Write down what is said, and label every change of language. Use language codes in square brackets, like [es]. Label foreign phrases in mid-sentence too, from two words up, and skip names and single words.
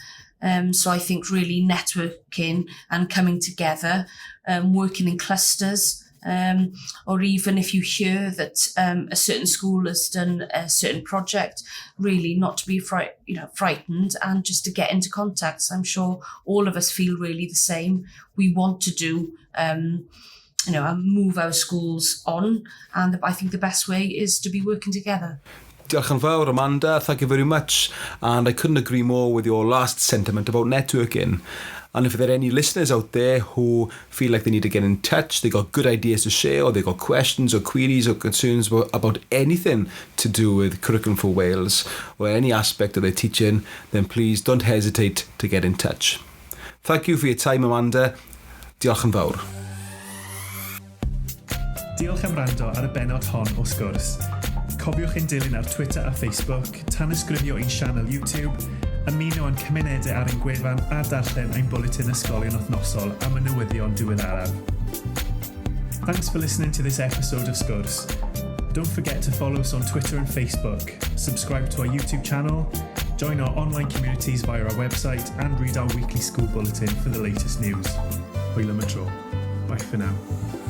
[en] So I think really networking and coming together, working in clusters, or even if you hear that a certain school has done a certain project, really not to be frightened and just to get into contact. So I'm sure all of us feel really the same. We want to do move our schools on, and I think the best way is to be working together. [cy] Diolch yn fawr, [en] Amanda, thank you very much. And I couldn't agree more with your last sentiment about networking. And if there are any listeners out there who feel like they need to get in touch, they got good ideas to share, or they got questions or queries or concerns about anything to do with Curriculum for Wales or any aspect of their teaching, then please don't hesitate to get in touch. Thank you for your time, Amanda. [cy] Diolch yn fawr. Diolch am wrando ar y bennod hon o Sgwrs. Cofiwch ein dilyn ar Twitter a Facebook, tanysgrifio ein sianel YouTube, ymuno yn cymunedau ar ein gwefan a darllen ein bwletin ysgolion wythnosol am y newyddion diweddaraf. [en] Thanks for listening to this episode of Sgwrs. Don't forget to follow us on Twitter and Facebook, subscribe to our YouTube channel, join our online communities via our website, and read our weekly school bulletin for the latest news. [cy] Hwyl am y tro. [en] Bye for now.